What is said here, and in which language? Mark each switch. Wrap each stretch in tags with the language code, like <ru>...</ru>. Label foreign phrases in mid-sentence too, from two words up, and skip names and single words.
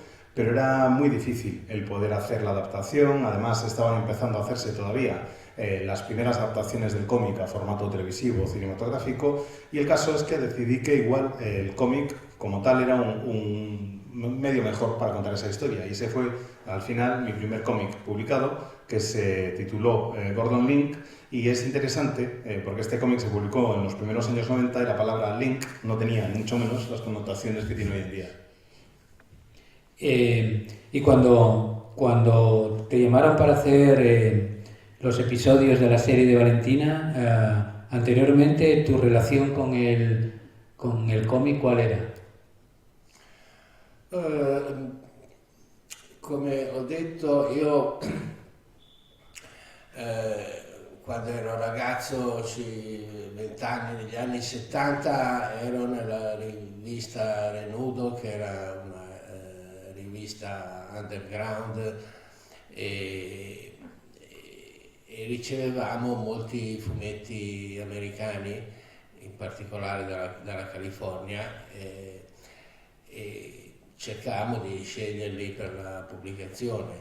<es>Pero era muy difícil el poder hacer la adaptación, además estaban empezando a hacerse todavía las primeras adaptaciones del cómic a formato televisivo o cinematográfico, y el caso es que decidí que igual el cómic como tal era un medio mejor para contar esa historia, y ese fue al final mi primer cómic publicado, que se tituló Gordon Link, y es interesante porque este cómic se publicó en los primeros años 90 y la palabra link no tenía ni mucho menos las connotaciones que tiene hoy en día. Y cuando te llamaron para hacer los episodios de la serie de Valentina, anteriormente tu relación con el cómic, ¿cuál era?</es> <it>Come ho detto, io quando ero ragazzo, 20 anni, negli anni 70, ero nella rivista Renudo, che era una rivista underground, e ricevevamo molti fumetti americani, in particolare dalla California, e cercavamo di sceglierli per la pubblicazione.</it>